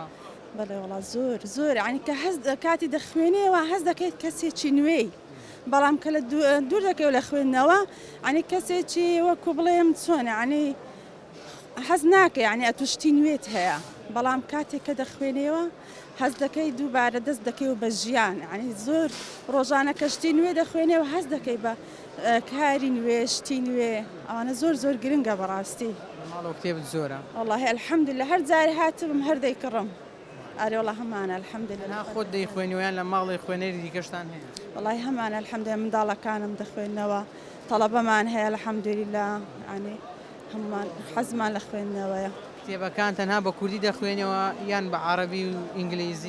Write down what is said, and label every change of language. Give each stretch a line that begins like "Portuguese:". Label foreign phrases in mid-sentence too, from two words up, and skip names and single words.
Central Kurdish: بەڵێ وڵا زۆر یعنی کە کاتی دەخوێنێەوە هەست دەکەیت کەسێکی نوێی بەڵام کە لە دوور دەکەی لە خوێندنەوە عنی کەسێکی وەکو بڵێم چۆنە عنی حەز ناکە یعنی ئەتوشتی نوێت هەیە بەڵام کاتێک کە دەخوێنێەوە هەز دەکەی دووبارە دەست دەکەی و بە ژیان عنی زۆر ڕۆژانە کەشتی نوێ دەخوێنێەوە هەز دەکەی بە کاری نوێ شتی نوێ ئەوانە زۆر گرنگە بەڕاستی. ماڵەوە کتێبت زۆرە؟
Arabic: والله الحمد لله
Central Kurdish: هەر جاری هاتبم هەر دەیکڕم. ئەرێ وڵا هەمانە
Arabic: الحمد لله.
Central Kurdish: خۆت دەیخوێنیویان لە ماڵی خوێنەری دیکەشتان هەیە؟ والله هەمانە
Arabic: الحمد لله
Central Kurdish: منداڵەکانم دەخوێنەوە تەڵەبەمان هەیە
Arabic: الحمد لله
Central Kurdish: عنی هەمان حەزمان لە خوێندنەوەیە. کتێبەکان تەنها بە کوردی دەخوێنەوە یان بە عەرەبی و ئینگلیزی؟